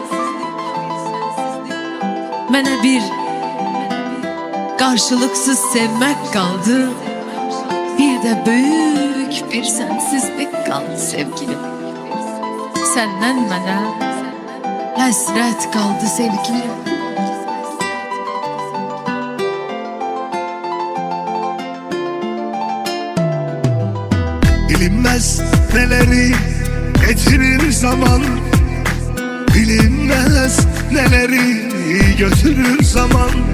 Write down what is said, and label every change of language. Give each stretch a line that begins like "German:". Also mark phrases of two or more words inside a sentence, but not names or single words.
Azerbaijani: Mənə bir qarşılıqsız sevmək qaldı, bir də böyük bir sənsizlik qaldı sevgilim. Səndən mənə həsrət qaldı sevgilim.
Turkish: Bilinmez neleri getirir zaman, bilinmez neleri götürür zaman.